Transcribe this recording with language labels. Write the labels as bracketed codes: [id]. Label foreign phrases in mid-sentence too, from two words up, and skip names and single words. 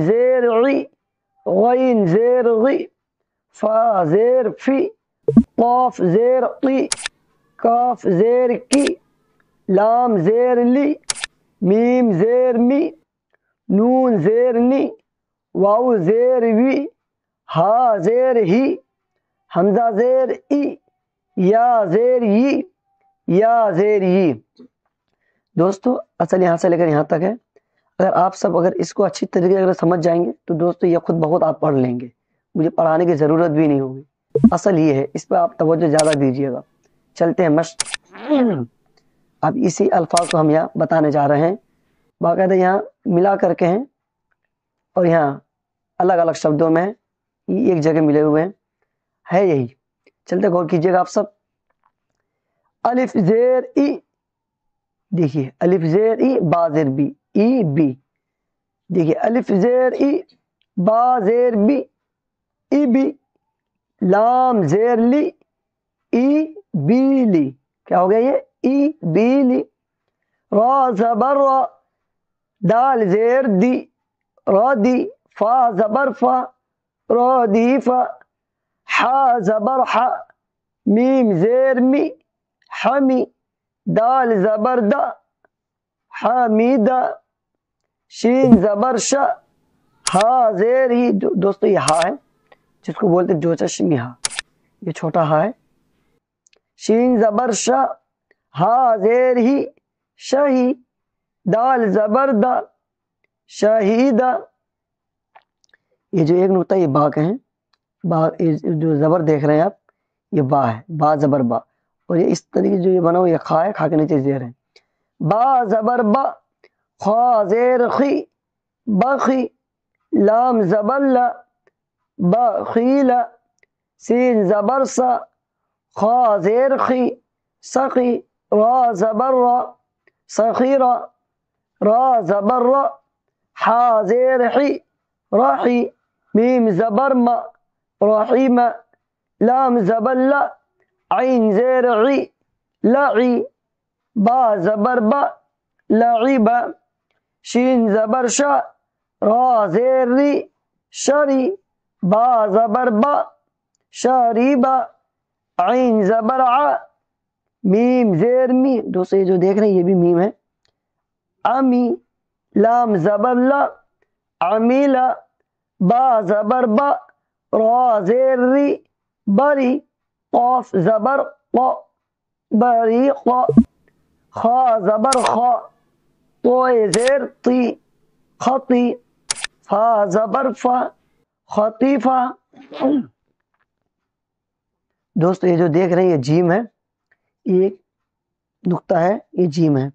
[ur] زیر عی، غین زیر غی، فا زیر فی، قاف زیر قی، کاف زیر کی، لام زیر لی، میم زیر می، نون زیر نی، واو زیر وی، ہا زیر ہی، حمزہ زیر ای، یا زیر ی، یا زیر ی۔ دوستو اصل یہاں سے لے کر یہاں تک ہے۔ اگر اس کو اچھی طریقے سے سمجھ جائیں گے تو دوستو یہ خود بہت آپ پڑھ لیں گے، مجھے پڑھانے کی ضرورت بھی نہیں ہوگی۔ اصل یہ ہے، اس پہ آپ توجہ زیادہ دیجیے گا۔ چلتے ہیں مشق۔ اب اسی الفاظ کو ہم یہاں بتانے جا رہے ہیں، باقاعدہ یہاں ملا کر کے ہیں اور یہاں الگ الگ شبدوں میں ایک جگہ ملے ہوئے ہیں، ہے یہی۔ چلتے غور کیجیے گا آپ سب۔ الف زیر ای، دیکھیے الف زیر ای، با زیر بی، ای بی۔ دیکھیے الف زیر ای، با زیر بی، ای بی۔ لام زیر لی، ای بی لی۔ کیا ہو گیا یہ؟ ای بی لی۔ را زبر را، دال زیر دی، را دی۔ فا زبر فا، را دی فا۔ حا زبر حا، میم زیر می، حمی۔ دال زبر دا، حمیدہ۔ شین زبر شا، ہا زیر ہی۔ دوستو یہ ہا ہے جس کو بولتے جو چشمی ہا، یہ چھوٹا ہا ہے۔ شین زبر شا، ہا زیر ہی، شہی۔ دال زبر دا، شہیدہ۔ یہ جو ایک نقطہ یہ با کا ہے، با جو زبر دیکھ رہے ہیں آپ، یہ با ہے، با زبر با۔ اور یہ اس طریقے جو یہ بنا ہوا یہ خا ہے، کھا کے نیچے زیر ہے۔ با زبر با، خا زیر خی، بخی۔ لام زبر لا، بخیلا۔ سین زبر سا، خا زیر خی، سخی۔ را زبر را، سخیرا۔ را زبر را، حا زیر حی، رحی۔ میم زبر ما، رحیمہ۔ لام زبر لا، عین زیر عی، لعی۔ با زبر با، لعبہ۔ شین زبر شا، را زیر ری، شری۔ با زبر با، شریبہ۔ عین زبر ع، میم زیر می۔ دوستو یہ جو دیکھ رہے ہیں یہ بھی میم ہے، عمی، لام زبر لا، عمیل، با زبر با، را زیر ری، بری، قاف زبر قا، بری قا، خا زبر خا، تو زیر تی، خطی، فا زبر فا، خطیفہ۔ دوستو یہ جو دیکھ رہے ہیں یہ جیم ہے، یہ ایک نقطہ ہے، یہ جیم ہے۔